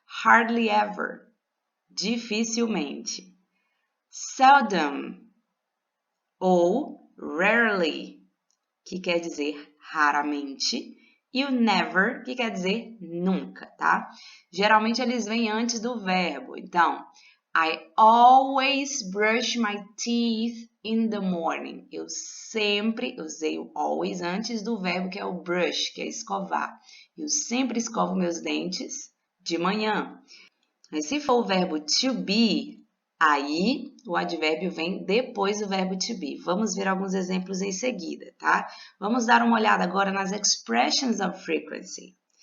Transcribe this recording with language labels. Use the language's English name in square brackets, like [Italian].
[Portuguese] Hardly ever, dificilmente. Seldom ou rarely, que quer dizer raramente, e o never, que quer dizer nunca, tá? Geralmente eles vêm antes do verbo. [English] Então, I always brush my teeth in the morning. [Portuguese] Eu sempre usei o always antes do verbo que é o brush, que é escovar. Eu sempre escovo meus dentes de manhã. Mas se for o verbo to be, aí o advérbio vem depois do verbo to be. Vamos ver alguns exemplos em seguida, tá? Vamos dar uma olhada agora nas expressions of frequency.